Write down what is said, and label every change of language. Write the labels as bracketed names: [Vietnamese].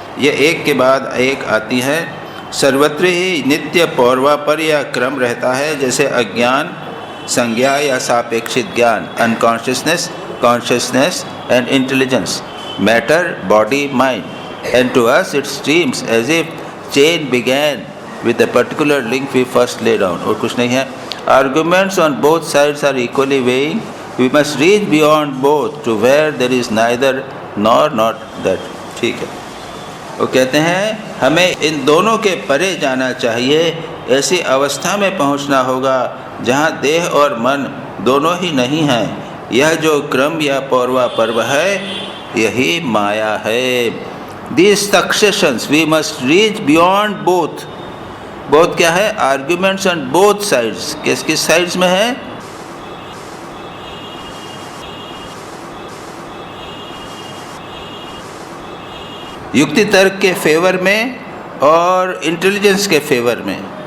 [Hindi] यह एक के बाद एक आती है, सर्वत्र ही नित्य पौर्वापर या क्रम रहता है, जैसे अज्ञान, संज्ञा या सापेक्षित ज्ञान, unconsciousness, consciousness and intelligence, matter, body, mind, [English] and to us it seems as if chain began with a particular link we first laid down। [Hindi] और कुछ नहीं है। [English] Arguments on both sides are equally weighing, we must reach beyond both to where there is neither nor not that। [Hindi] ठीक है, वो कहते हैं हमें इन दोनों के परे जाना चाहिए, ऐसी अवस्था में पहुंचना होगा जहां देह और मन दोनों ही नहीं हैं। यह जो क्रम या पौर्वा पर्व है, यही माया है। [English] These successions we must reach beyond both। [Hindi] both क्या है? [English] Arguments on both sides। [Hindi] किस किस साइड्स में है? युक्ति तर्क के फेवर में और इंटेलिजेंस के फेवर में।